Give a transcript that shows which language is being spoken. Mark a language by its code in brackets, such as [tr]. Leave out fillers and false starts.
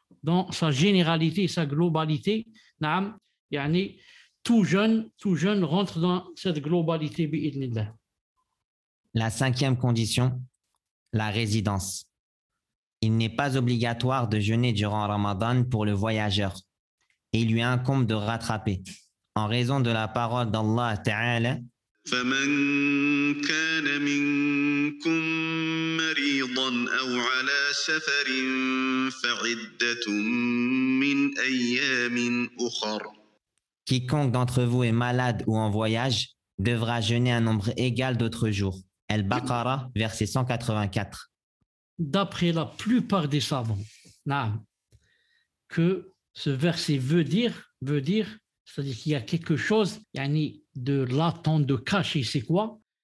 [fr] Dans sa généralité, sa globalité, tout jeune rentre dans cette globalité. [ar] Bi'idnillah. [fr] La cinquième condition, la résidence. Il n'est pas obligatoire de jeûner durant Ramadan pour le voyageur et il lui incombe de rattraper en raison de la parole d'Allah Ta'ala. [ar] فمن كان منكم مريضا أو على سفر فعدة من أيام أخر. [fr] Quiconque d'entre vous est malade ou en voyage devra jeûner un nombre égal d'autres jours. Al-Baqarah, verset 184. D'après la plupart des savants, que ce verset veut dire, c'est-à-dire qu'il y a quelque chose de latent, de caché. C'est quoi?